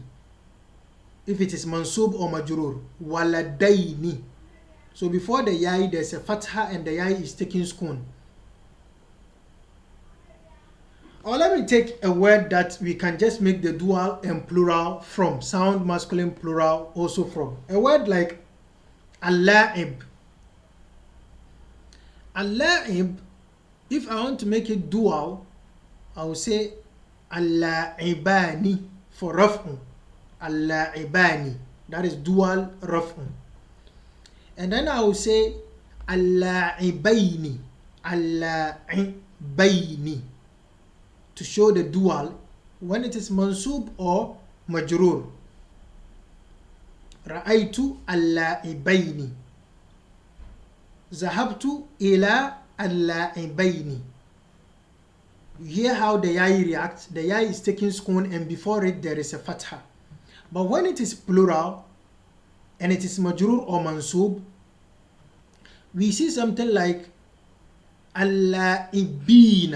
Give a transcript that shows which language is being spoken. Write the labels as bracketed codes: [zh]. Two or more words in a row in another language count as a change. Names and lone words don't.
[en] If it is mansub or majrur, waladaini. So before the yai, there's a fatha and the yai is taking sukun. Or let me take a word that we can just make the dual and plural from, sound masculine plural also from. A word like al-la'ib. Al-la'ib, if I want to make it dual, I will say al-la'ibani for raf'un. Al-la'ibani, that is dual raf'un. And then I will say [ar] اللاعبين اللاعبين, [en] to show the dual when it is mansub or majrur. [ar] رأيت اللاعبين ذهبت إلى اللاعبين. [en] You hear how the yai reacts. The yai is taking sukun and before it there is a fatha. But when it is plural and it is majrur or mansub, we see something like al-la'ibina.